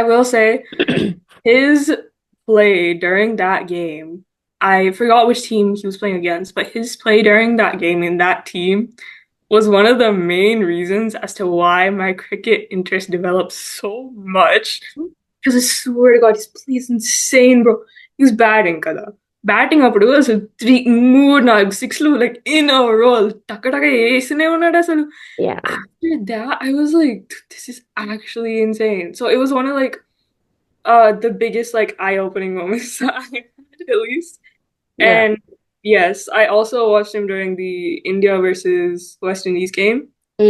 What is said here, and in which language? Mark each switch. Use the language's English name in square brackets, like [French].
[English] I will say his play during that game, I forgot which team he was playing against, but his play during that game in that team was one of the main reasons as to why my cricket interest developed so much. Because I swear to God, he's insane, bro. He was batting kada. [Telugu] Batting అప్పుడు అసలు మూడు నాలుగు సిక్స్లు [English] like in a row [Telugu] టక్క టక్క వేస్తూనే ఉన్నాడు అసలు. [English] yeah, After that, I was like, this is actually insane. So it was one of like the biggest like eye-opening moments that I had at least. yeah. And yes, I also watched him during the India versus West Indies game Mm,